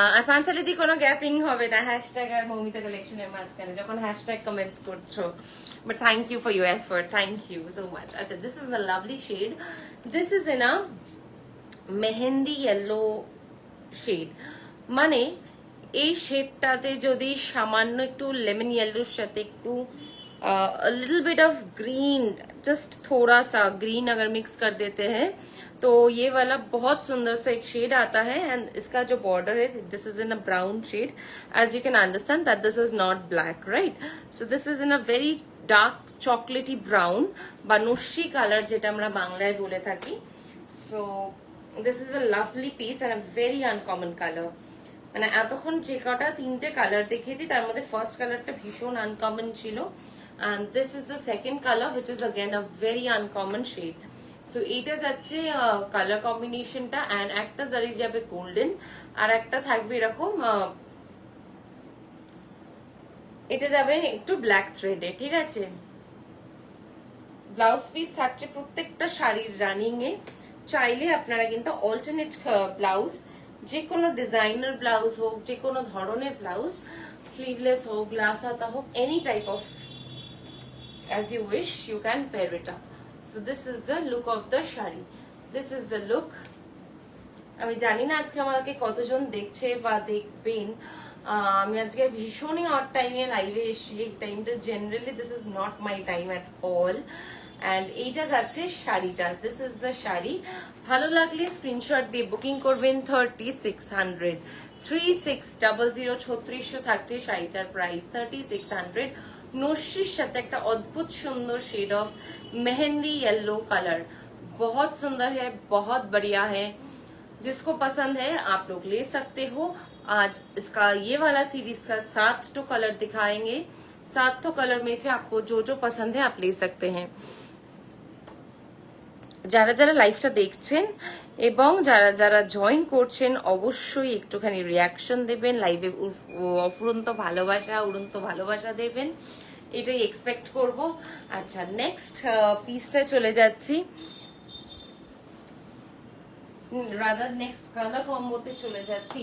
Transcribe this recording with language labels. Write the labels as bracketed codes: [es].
[bn] পাঞ্চালি দি কোনো গ্যাপিং হবে না হ্যাশট্যাগ আর মৌমিতা কালেকশনের মাঝখানে যখন হ্যাশট্যাগ কমেন্টস করছো, [en] But thank you for your effort, thank you so much. আচ্ছা, this is a lovely shade, this is in a mehendi yellow shade. [bn] মানে এই শেডটাতে যদি সামান্য একটু লেমন ইয়েলোর সাথে একটু [en] a little bit of green, [hi] just थोड़ा सा green अगर mix कर देते हैं तो ये वाला बहुत सुंदर सा एक शेड आता है. [en] and [hi] इसका जो बॉर्डर है, [en] This is in a brown shade. As you can understand that this is not black, right? So this is in a very [bn] dark chocolatey brown বা নস্যি কালার, যেটা আমরা বাংলায় বলে থাকি. [en] So this is a lovely piece and a very uncommon colour. [bn] মানে এতক্ষণ যে কটা তিনটে কালার দেখিয়েছি তার মধ্যে ফার্স্ট কালারটা ভীষণ আনকমন ছিল, [en] And this is the second colour which is again a very uncommon shade. [bn] So এইটা যাচ্ছে কালার কম্বিনেশনটা, অ্যান্ড একটা জারি যাবে গোল্ডেন আর একটা থাকবে এরকম, এটা যাবে একটু ব্ল্যাক থ্রেডে. ঠিক আছে, ব্লাউজ পিস থাকছে প্রত্যেকটা শাড়ির রানিং এ. চাইলে আপনারা কিন্তু অল্টারনেট ব্লাউজ, যে কোনো ডিজাইনার ব্লাউজ হোক, যে কোনো ধরনের ব্লাউজ, স্লিভলেস হোক, গ্লাস হাতা হোক, [en] Any type of as you wish you can pair it up. So this is the look of the shari. This is the look. [bn] আমি জানি না আজকে আমাকে কতজন দেখছে বা দেখবেন. আমি আজকে ভীষণই অড টাইমে লাইভে এসেছি. এই টাইমটা generally [en] This is not my time at all. [bn] And এইটা যাচ্ছে শাড়িটা. [en] This is the sari. [bn] ভালো লাগলে স্ক্রিনশট দিয়ে বুকিং করবেন. 3600 3600 3600 থাকছে শাড়িটার প্রাইস. 3600 নস্যির সাথে একটা অদ্ভুত সুন্দর [en] Shade of mehendi yellow colour. [hi] बहुत सुंदर है, बहुत बढ़िया है. जिसको पसंद है आप लोग ले सकते हो. आज इसका ये वाला सीरीज का 7 कलर दिखाएंगे. 7 कलर में से आपको जो जो पसंद है आप ले सकते हैं. [bn] যারা যারা লাইভটা দেখছেন এবং যারা যারা জয়েন করছেন অবশ্যই একটুখানি রিয়াকশন দেবেন. লাইভে অফুরন্ত ভালোবাসা, উড়ন্ত ভালোবাসা দেবেন, এটাই এক্সপেক্ট করব. আচ্ছা, নেক্সট পিসটা চলে যাচ্ছি, রাদার নেক্সট কালার কম্বোতে চলে যাচ্ছি.